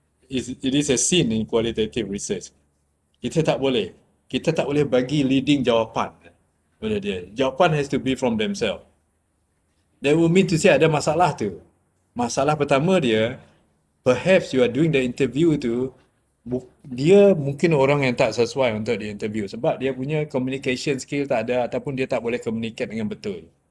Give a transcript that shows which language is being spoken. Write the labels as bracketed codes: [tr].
[en] It is a sin in qualitative research. [ms] Kita tak boleh. Kita tak boleh bagi leading jawapan pada dia. [en] Jawapan has to be from themselves. That will mean to say [ms] ada masalah tu. Masalah pertama dia, [en] perhaps you are doing the interview [ms] tu, dia mungkin orang yang tak sesuai untuk di interview sebab dia punya communication skill tak ada ataupun dia tak boleh communicate dengan betul.